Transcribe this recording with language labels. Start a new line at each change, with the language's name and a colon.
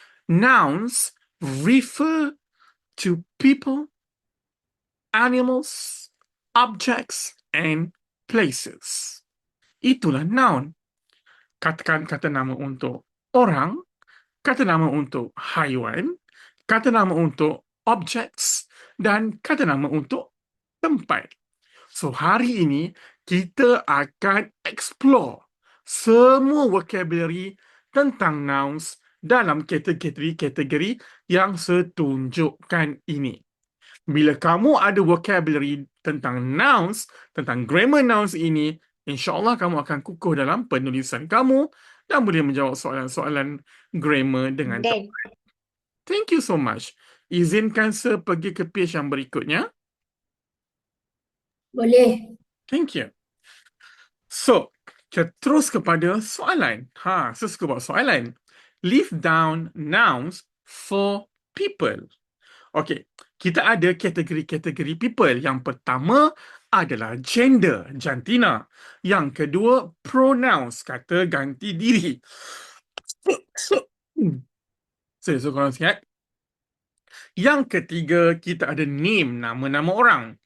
English: Nouns refer to people, animals, objects, and places.
Malay: Itulah noun. Katakan kata nama untuk orang, kata nama untuk haiwan, kata nama untuk objects, dan kata nama untuk tempat. So, hari ini kita akan explore semua vocabulary tentang nouns dalam kategori-kategori yang saya tunjukkan ini. Bila kamu ada vocabulary tentang nouns, tentang grammar nouns ini, insya-Allah kamu akan kukuh dalam penulisan kamu dan boleh menjawab soalan-soalan grammar dengan Dan tepat.
English: Thank you so much.
Malay: Izinkan saya pergi ke page yang berikutnya. Boleh.
English: Thank you.
Malay: So, kita terus kepada soalan. Saya suka buat soalan.
English: List down nouns for people.
Malay: Okey, kita ada kategori-kategori people. Yang pertama adalah gender, jantina. Yang kedua, pronouns, kata ganti diri. Saya korang sihat. Yang ketiga, kita ada name, nama-nama orang.